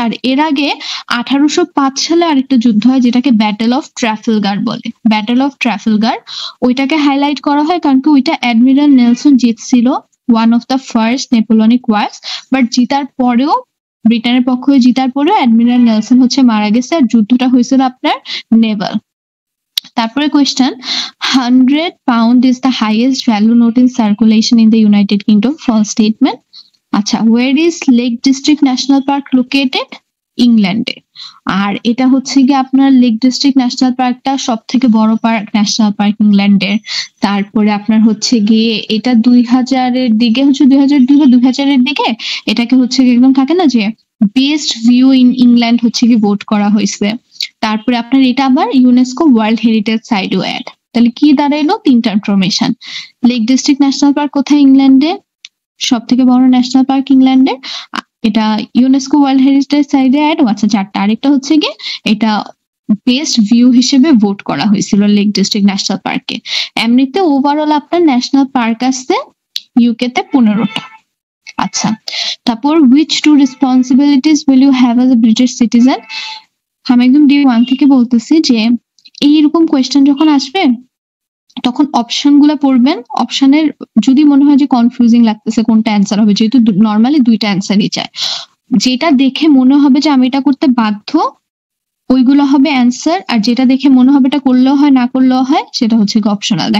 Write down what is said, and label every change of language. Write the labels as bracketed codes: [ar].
[bn] আর এর আগে 1805 সালে আরেকটা যুদ্ধ হয় যেটাকে ব্যাটল অফ ট্রাফালগার বলে। ব্যাটল অফ ট্রাফালগার ওইটাকে হাইলাইট করা হয় কারণ কি ওইটা admiral Nelson জিতছিল, [en] One of the first Napoleonic wars. [bn] But জিতার পরেও, ব্রিটেনের পক্ষ হয়ে জিতার পরেও অ্যাডমিরাল নেলসন হচ্ছে মারা গেছে আর যুদ্ধটা হয়েছিল আপনার নেভাল। তারপরে question, [en] 100 pound is the highest value note in circulation in the United Kingdom. False statement. আচ্ছা, where is Lake District National Park located? [bn] ইংল্যান্ডে। আর এটা হচ্ছে গিয়ে আপনার লেক ডিস্ট্রিক্ট ন্যাশনাল পার্কটা সব থেকে বড় পার্ক, ন্যাশনাল পার্ক ইংল্যান্ডের। তারপরে আপনার হচ্ছে গিয়ে এটা 2000-এর দিকে হচ্ছে 2002 বা 2000-এর দিকে এটাকে হচ্ছে একদম থাকে না যে [en] best view in England [bn] হচ্ছে কি ভোট করা হয়েছে। তারপরে আপনার এটা আবার ইউনেস্কো ওয়ার্ল্ড হেরিটেজ সাইটও অ্যাড। তাহলে কি দাঁড়াইলো? তিনটা information. Lake district national park কোথায়? ইংল্যান্ডে। সব থেকে বড় ন্যাশনাল পার্ক ইংল্যান্ডে। এটা ইউনেস্কো ওয়ার্ল্ড হেরিটেজ সাইটে অ্যাড। আচ্ছা, চারটা। আরেকটা হচ্ছে গিয়ে এটা বেস্ট ভিউ হিসেবে ভোট করা হয়েছিল লেক ডিস্ট্রিক্ট ন্যাশনাল পার্কে। এমনিতে ওভারঅল আপনার ন্যাশনাল পার্ক আছে ইউকে তে 15টা। আচ্ছা, তারপর [en] which two responsibilities will you have as a British citizen? [bn] আমি একদম ডে 1 থেকে বলতেছি যে এইরকম কোয়েশ্চেন যখন আসবে তখন অপশন গুলা পড়বেন। অপশনের যদি মনে হয় যে কনফিউজিং লাগতেছে কোনটা অ্যান্সার হবে, যেহেতু নর্মালি দুইটা অ্যান্সারই চায়, যেটা দেখে মনে হবে যে আমি এটা করতে বাধ্য ওইগুলো হবে অ্যান্সার, আর যেটা দেখে মনে হবে এটা করলেও হয় না করলেও হয় সেটা হচ্ছে অপশনাল।